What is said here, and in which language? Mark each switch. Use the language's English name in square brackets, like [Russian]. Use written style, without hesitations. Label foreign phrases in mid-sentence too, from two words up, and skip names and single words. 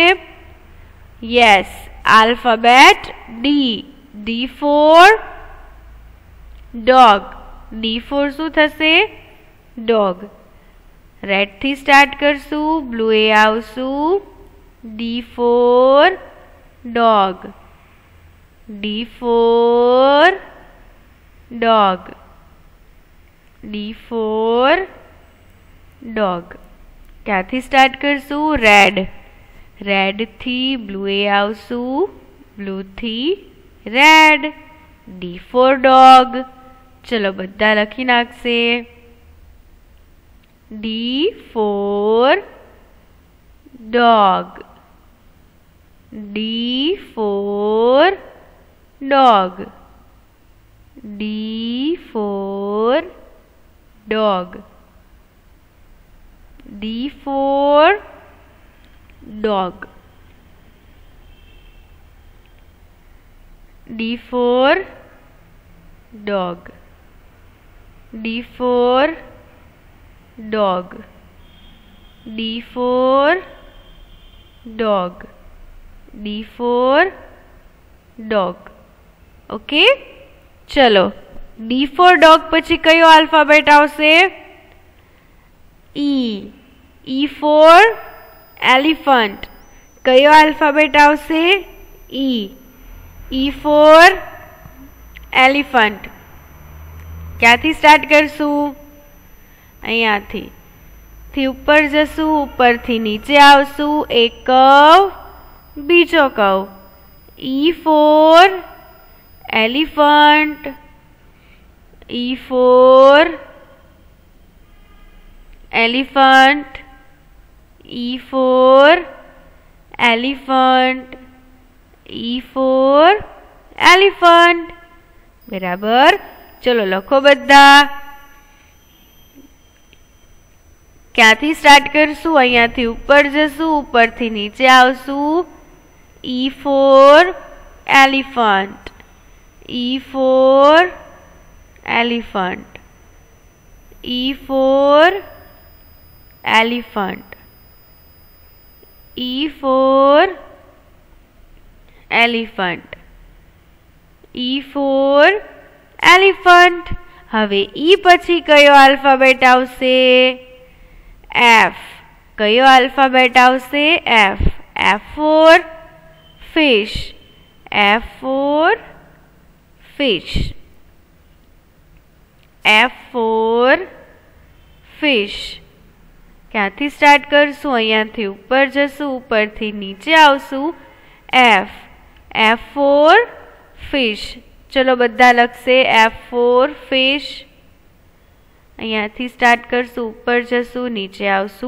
[English] Yes, alphabet D. D for dog. D for [Gujarati] શું થશે? [English] dog. [Gujarati] રેડ થી સ્ટાર્ટ કરશું, બ્લુ એ આવશું. [English] D for dog. D for dog. D for dog. [Gujarati] ક્યાંથી સ્ટાર્ટ કરશું? રેડ. રેડ થી બ્લુ એ આવશું, બ્લુ થી રેડ. [English] D for dog. [Gujarati] ચલો બધા લખી નાખશે. [English] D for dog. D for dog. D for dog. D for dog. D for dog. D for dog. D for dog. D for dog. [Gujarati] ઓકે, ચલો [English] D for dog [Gujarati] પછી કયો આલ્ફાબેટ આવશે? [English] E. E for elephant. [Gujarati] કયો આલ્ફાબેટ આવશે? [English] E. E for elephant. [Gujarati] ક્યાંથી સ્ટાર્ટ કરશું? અહીંયાથી. થી ઉપર જશું, ઉપરથી નીચે આવશું. એક કર્વ, બીજો કર્વ. [English] E for elephant. E for elephant. E for elephant. E for elephant. [Gujarati] બરાબર. ચલો લખો બધા. ક્યાંથી સ્ટાર્ટ કરશું? અહીંયાથી ઉપર જશું, ઉપરથી નીચે આવશું. [English] E for elephant. E for elephant. E for elephant. E for elephant. E for elephant. [Gujarati] હવે E પછી કયો આલ્ફાબેટ આવશે? F. કયો આલ્ફાબેટ આવશે? [English] F. F for fish. F for fish. F for fish. [Gujarati] ક્યાંથી સ્ટાર્ટ કરશું? અહીંયાથી ઉપર જશું, ઉપરથી નીચે આવશું. [English] F, F for fish. [Gujarati] ચલો બધા લખશે [English] F for fish. [Gujarati] અહીંયાથી સ્ટાર્ટ કરશું, ઉપર જશું, નીચે આવશું.